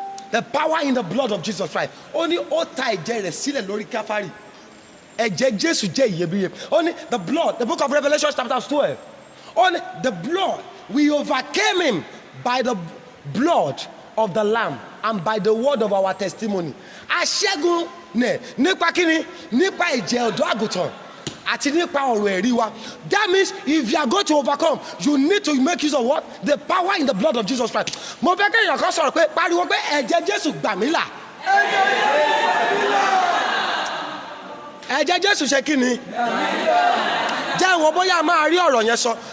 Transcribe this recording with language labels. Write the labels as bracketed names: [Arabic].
[English] The power in the blood of Jesus Christ. [Yoruba] Ó ní ó ta ẹ̀jẹ̀ rẹ̀ sílẹ̀ lórí Káfárì. Ẹ̀jẹ̀ Jésù jẹ́ iyebíye. Ó ní [English] the blood, the book of Revelation chapter 12. On the blood, we overcame him by the blood of the Lamb and by the word of our testimony. [Yoruba] Aṣẹ́gun nẹ̀ nípa kíni nípa ẹ̀jẹ̀ ọ̀dọ́ àgùntàn àti nípa ọ̀rọ̀ ẹ̀rí wa. [English] That means if you are going to overcome, you need to make use of what? The power in the blood of Jesus Christ. [Yoruba] Mo fẹ́ kéèyàn kan sọ̀rọ̀ pé pariwo pé ẹ̀jẹ̀ Jésù gbà mí là. Ẹ̀jẹ̀ Jésù ṣe kíni? Jẹ́ ìwọ bóyá máa rí ọ̀rọ̀ yẹn sọ.